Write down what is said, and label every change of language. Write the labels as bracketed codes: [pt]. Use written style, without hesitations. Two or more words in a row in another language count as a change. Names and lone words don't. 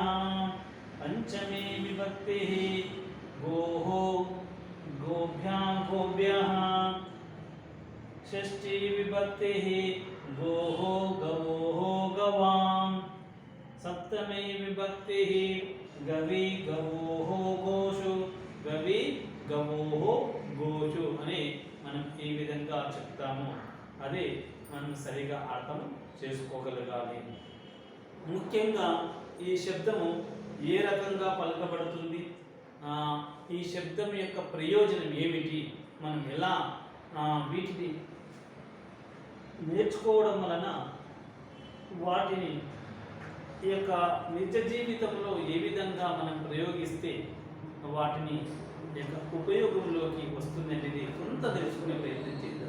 [sa] पंचमी विभक्ति गोः गोभ्यां गोभ्यः. षष्ठी विभक्ति गोः गवोः गवां. सप्तमी विभक्ति गवी गवोः गोषु गवी गवोः गोषु [te] అని మనం ఈ విధంగా చెప్తాము. అది మనం సరిగా అర్థం చేసుకోగలగాలి. ముఖ్యంగా ఈ శబ్దము ఏ రకంగా పలకబడుతుంది, ఈ శబ్దం యొక్క ప్రయోజనం ఏమిటి, మనం ఎలా వీటిని నేర్చుకోవడం వలన వాటిని ఈ యొక్క నిజ జీవితంలో ఏ విధంగా మనం ప్రయోగిస్తే వాటిని యొక్క ఉపయోగంలోకి వస్తుంది అనేది కొంత తెలుసుకునే ప్రయత్నం చేద్దాం.